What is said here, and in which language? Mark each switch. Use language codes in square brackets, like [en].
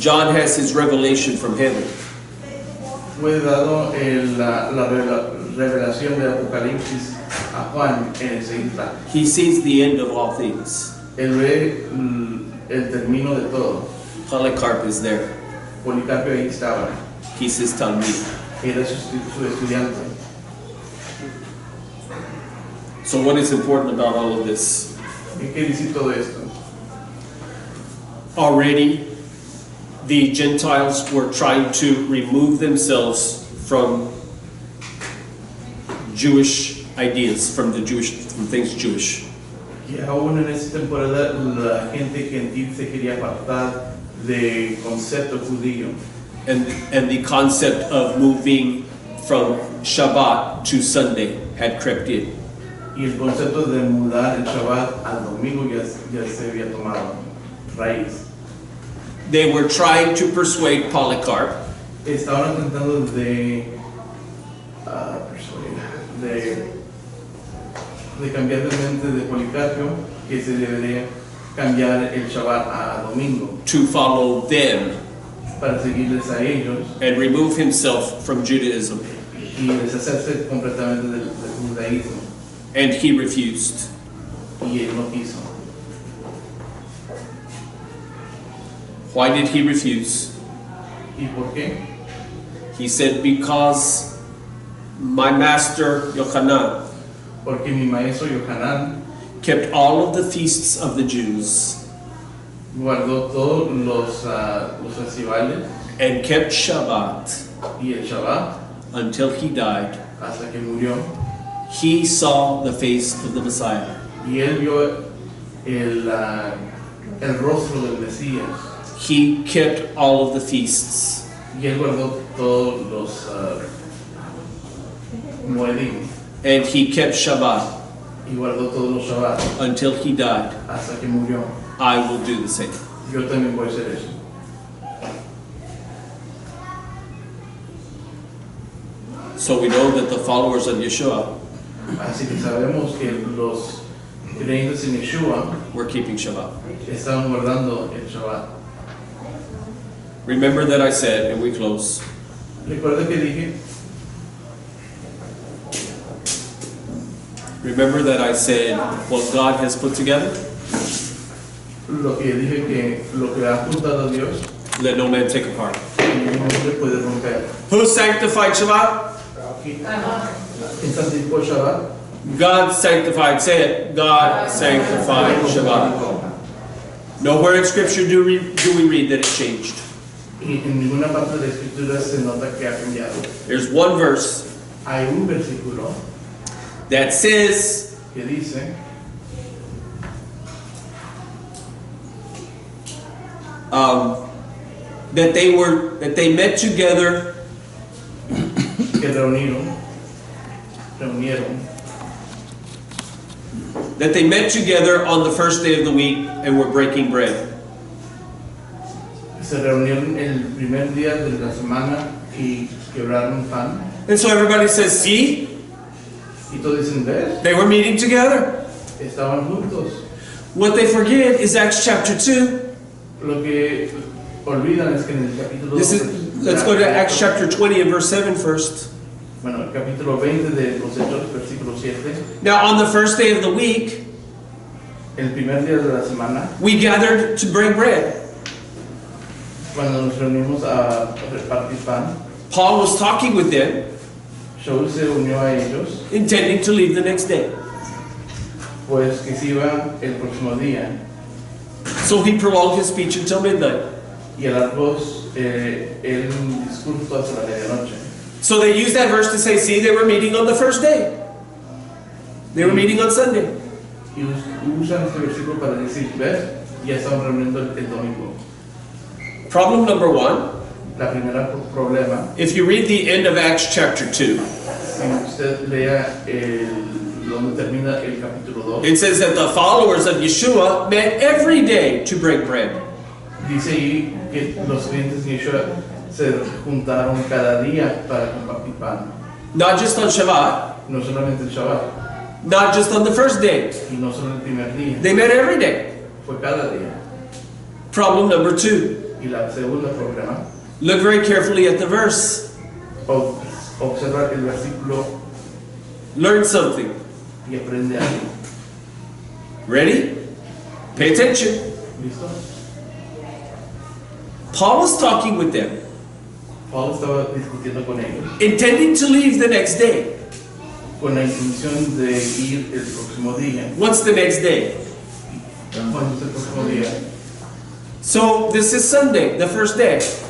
[en] John has his revelation from heaven. [es] Fue dado la revelación de Apocalipsis a Juan en esa isla. [en] He sees the end of all things. [es] Él ve el término de todo. [en] Polycarp is there. [es] Policarpo ahí estaba. [en] He's his Talmid. [es] Era su estudiante. [en] So what is important about all of this? [es] ¿Y qué dice todo esto? [en] Already, the Gentiles were trying to remove themselves from Jewish ideas, from things Jewish. [es] Y aún en esa temporada la gente gentil se quería apartar del concepto judío. [en] And the concept of moving from Shabbat to Sunday had crept in. [es] Y el concepto de mudar el Shabbat al domingo ya se había tomado raíz. [en] They were trying to persuade Polycarp [es] Estaban tratando de cambiar de mente de Policarpo que se debería cambiar el Shabbat a domingo [en] to follow them [es] para seguirles a ellos [en] and remove himself from Judaism. [es] y deshacerse completamente del judaísmo. [en] And he refused. [es] Y él no quiso. [en] Why did he refuse? [es] ¿Y por qué? [en] He said, because my master Yochanan [es] Porque mi maestro Yohanan [en] kept all of the feasts of the Jews [es] guardó todos los festivales [en] and kept Shabbat [es] y el Shabbat [en] until he died. [es] hasta que murió. [en] He saw the face of the Messiah. [es] Y él vio el rostro del Mesías. [en] He kept all of the feasts. [es] Y él guardó todos los moedim. [en] And he kept Shabbat [es] Y guardó todos los Shabbat [en] until he died. [es] hasta que murió. [en] I will do the same. [es] Yo también voy a hacer eso. [en] So we know that the followers of Yeshua [es] Así que sabemos que los creyentes en Yeshua [en] were keeping Shabbat. [es] estaban guardando el Shabbat. [en] Remember that I said, and we close, [es] Recuerda que dije, [en] remember that I said, what God has put together, [es] lo que dije que lo que ha juntado Dios, [en] let no man take apart. [es] ningún hombre puede romper. [en] Who sanctified Shabbat? [es] ¿Quién santificó el Shabbat? [en] God sanctified, say it, God sanctified Shabbat. Nowhere in Scripture do we read that it changed. [es] Y en ninguna parte de la escritura se nota que ha cambiado. [en] There's one verse [es] Hay un versículo [en] that says, [es] que dice [en] that they met together [es] que reunieron [en] that they met together on the first day of the week and were breaking bread. [es] se reunieron el primer día de la semana y quebraron pan. [en] And so everybody says, see, [es] Y todos dicen, ¿ves? [en] they were meeting together. [es] Estaban juntos. [en] What they forget is Acts chapter 2. [es] Lo que olvidan es que en el capítulo [en] Let's go to Acts chapter 20 and verse 7 first. [es] Bueno, el capítulo 20 de los Hechos, versículo 7. [en] Now on the first day of the week, [es] El primer día de la semana, [en] we gathered to break bread. [es] cuando nos reunimos a repartir pan, [en] Paul was talking with them, [es] Shaul se unió a ellos, [en] intending to leave the next day. [es] pues que se iba el próximo día. [en] So he prolonged his speech until midnight. [es] Y alargó el discurso hasta la medianoche. [en] So they used that verse to say, see, they were meeting on the first day. They were meeting on Sunday. [es] Y usan este versículo para decir, ¿ves? Ya estaban reuniendo el domingo. [en] Problem number one, [es] La primera problema, [en] if you read the end of Acts chapter 2, [es] si usted lea donde termina el capítulo 2, [en] it says that the followers of Yeshua met every day to break bread. [es] dice ahí que los creyentes de Yeshua se juntaron cada día para compartir pan. [en] Not just on Shabbat, [es] No solamente el Shabbat, [en] not just on the first day. [es] y no solo el primer día, [en] They met every day. [es] fue cada día. [en] Problem number two, [es] Y la segunda problema, [en] look very carefully at the verse. [es] observa el versículo [en] Learn something. [es] y aprende algo. [en] Ready? Pay attention. [es] ¿Listo? [en] Paul was talking with them, [es] Pablo estaba discutiendo con ellos [en] intending to leave the next day. [es] con la intención de ir el próximo día. [en] What's the next day? [es] ¿Cuándo es el próximo día? [en] So this is Sunday, the first day.